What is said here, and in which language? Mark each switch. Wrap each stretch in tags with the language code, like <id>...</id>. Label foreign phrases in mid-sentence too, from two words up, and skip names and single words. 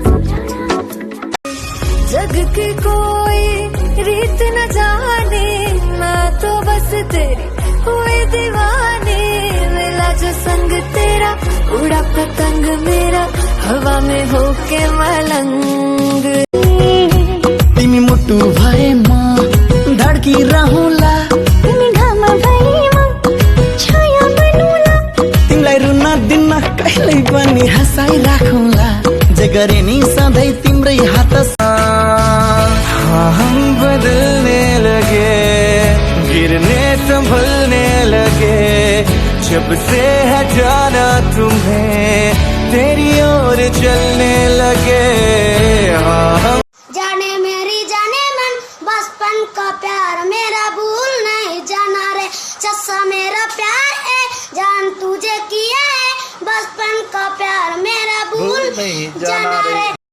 <hi>जग की कोई रीत न जाने, मैं तो बस तेरी हुई दीवानी, मिला जो संग तेरा उड़ा पतंग मेरा हवा में होके मलंग।</hi> <ne>तिमी मुटु भए म धड्की रहूला, तिमी घाम भए म छाया बनुला, तिमीलाई रुन दिन्न कहिल्यै पनि हँसाइ राखौला, जे गरे नि सधैँ तिम्रै हात।</ne> <hi>हम बदलने लगे गिरने संभलने लगे, जब से है जाना तुम्हें तेरी ओर चलने लगे। जाने मेरी जाने मन बचपन का प्यार मेरा भूल नहीं जाना रे, चस्सा मेरा प्यार है जान तुझे किया है, बचपन का प्यार मेरा भूल नहीं जाना रे।</hi>